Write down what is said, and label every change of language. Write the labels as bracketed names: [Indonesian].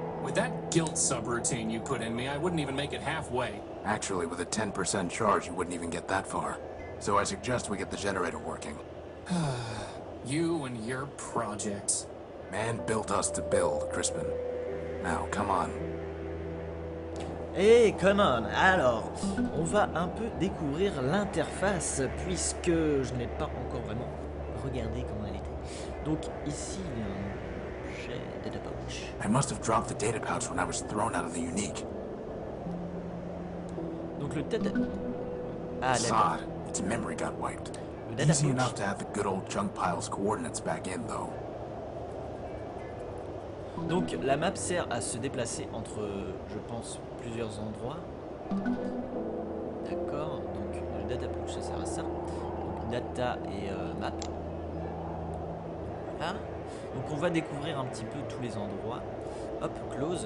[English] With that guilt subroutine you put in me, I wouldn't even make it halfway. Actually, with a 10% charge, you wouldn't even get that far. So I suggest we get the generator working. You and your projects. Man built us to build, Crispin. Now, come on. Hey, come on. [French] Alors, on va un peu découvrir l'interface, puisque je n'ai pas encore vraiment regardé comment elle était. Donc ici, il y a un objet data pouch. [English] I must have dropped the data pouch when I was thrown out of the unique. [French] Donc le data... Ah, d'accord. [English] Sod, its memory got wiped. [French] Le data [English] Easy [French] pouch. [English] enough to have the good old junk pile's coordinates back in, though. [French] Donc la map sert à se déplacer entre, je pense, plusieurs endroits. D'accord, donc le data pouch ça sert à ça. Donc data et map. Là. Donc on va découvrir un petit peu tous les endroits. Hop, close.